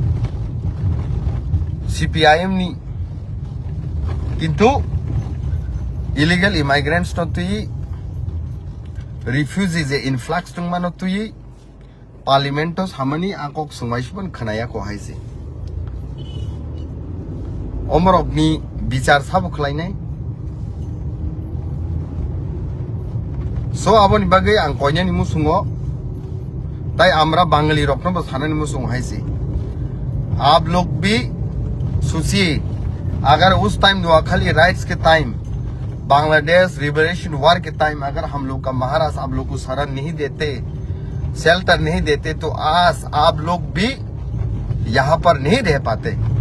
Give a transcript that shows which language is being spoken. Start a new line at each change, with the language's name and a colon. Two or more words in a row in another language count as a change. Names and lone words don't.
Kok Borok: CPIM ni Kintu
English: illegal immigrants
Kok Borok: no tui
English: refugees influx
Kok Borok: tung mano tui parliamentos hamani angkok sumaishban khanaya ko haise omrokni bichar sabo khlainai so aboni bagai ang koinya ni musungo tai
Bangla: আমরা বাঙালি
Kok Borok: rokno ba sanani musung haise
Hindi: आप लोग भी सोचिए अगर उस टाइम नोआखाली राइट्स के टाइम बांग्लादेश लिबरेशन वॉर के टाइम अगर हम लोग का महाराष्ट्र आप लोग को शरण नहीं देते शेल्टर नहीं देते तो आज आप लोग भी यहाँ पर नहीं रह पाते